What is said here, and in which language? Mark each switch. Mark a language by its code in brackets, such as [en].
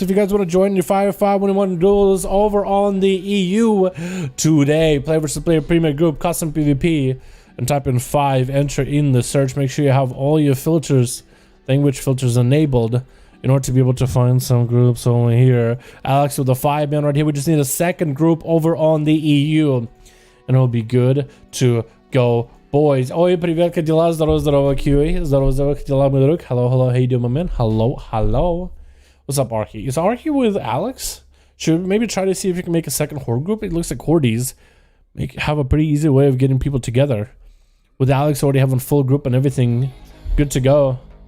[en] If you guys want to join your 5v5 1v1 duels over on the EU today, player versus player premier group, custom PvP, and type in 5, enter in the search. Make sure you have all your filters, language filters enabled, in order to be able to find some groups over here. Alex with the 5-man right here. We just need a second group over on the EU. And it'll be good to go, boys. [ru] Oi, привет, как дела? Здорово, здорово, QA. Здорово, здорово, как дела, мой друг? [en] Hello, hello, how you doing, my man? Hello, hello. What's up, Archie? Is Archie with Alex? Should we maybe try to see if you can make a second horde group? It looks like hordes have a pretty easy way of getting people together. With Alex already having full group and everything, good to go.